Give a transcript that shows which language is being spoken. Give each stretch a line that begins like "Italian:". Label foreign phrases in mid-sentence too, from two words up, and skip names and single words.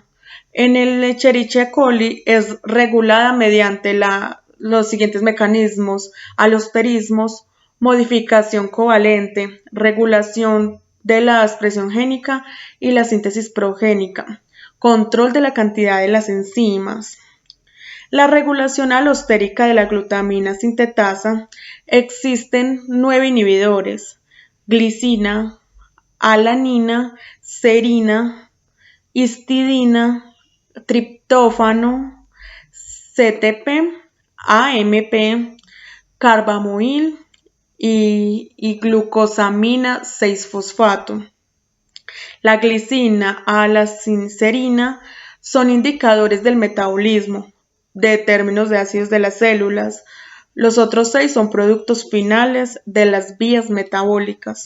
Spanish: En el Escherichia coli es regulada mediante los siguientes mecanismos: alosterismos, modificación covalente, regulación de la expresión génica y la síntesis progénica, control de la cantidad de las enzimas. La regulación alostérica de la glutamina sintetasa: existen 9 inhibidores: glicina, alanina, serina, histidina, triptófano, CTP, AMP, carbamoil y glucosamina 6-fosfato. La glicina a la serina son indicadores del metabolismo de términos de ácidos de las células. Los otros 6 son productos finales de las vías metabólicas.